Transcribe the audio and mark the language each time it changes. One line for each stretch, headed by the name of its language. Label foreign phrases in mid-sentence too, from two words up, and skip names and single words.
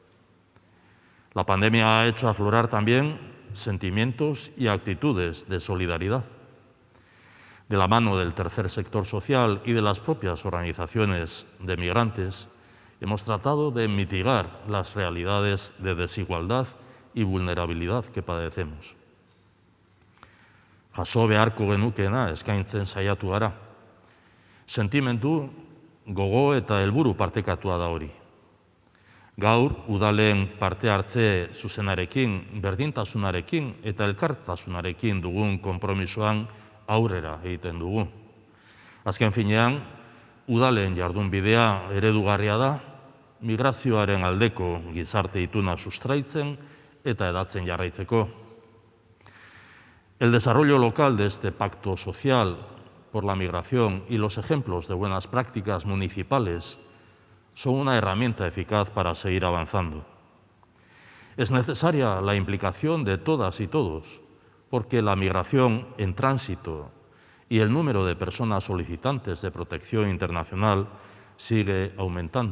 Spanish: La pandemia ha hecho aflorar también sentimientos y actitudes de solidaridad. De la mano del tercer sector social y de las propias organizaciones de migrantes, hemos tratado de mitigar las realidades de desigualdad y vulnerabilidad que padecemos.
Basque: Jaso beharko genukeena eskaintzen saiatu gara. Sentimendu, gogo eta helburu partekatua da hori. Gaur, udalen parte hartze zuzenarekin, berdintasunarekin eta elkartasunarekin dugun konpromisoan aurrera egiten dugu. Azken finean, udalen jardunbidea eredugarria da, migrazioaren aldeko gizarte ituna sustraitzen eta hedatzen jarraitzeko.
Spanish: El desarrollo local de este pacto social por la migración y los ejemplos de buenas prácticas municipales son una herramienta eficaz para seguir avanzando. Es necesaria la implicación de todas y todos, porque la migración en tránsito y el número de personas solicitantes de protección internacional sigue aumentando.